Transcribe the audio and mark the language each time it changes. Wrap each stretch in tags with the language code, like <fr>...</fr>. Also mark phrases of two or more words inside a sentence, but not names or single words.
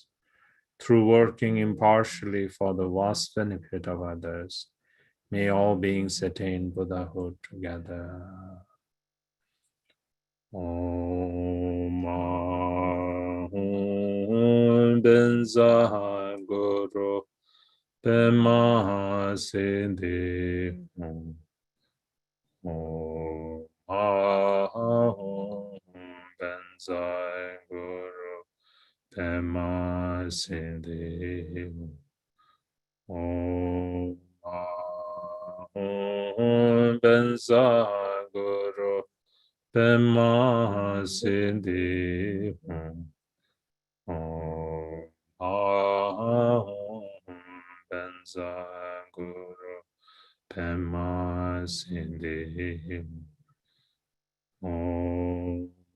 <en>Through working impartially for the vast benefit of others, may all beings attain Buddhahood together.</en> <sa>Om Ahum Benza Guru Pema Sindhi Om Ahum Benza Guru Pema Sindhi Om Ahum Benza Guru Pema Sindhi Om Ahum Benza Guru Pema Sindhi Om</sa>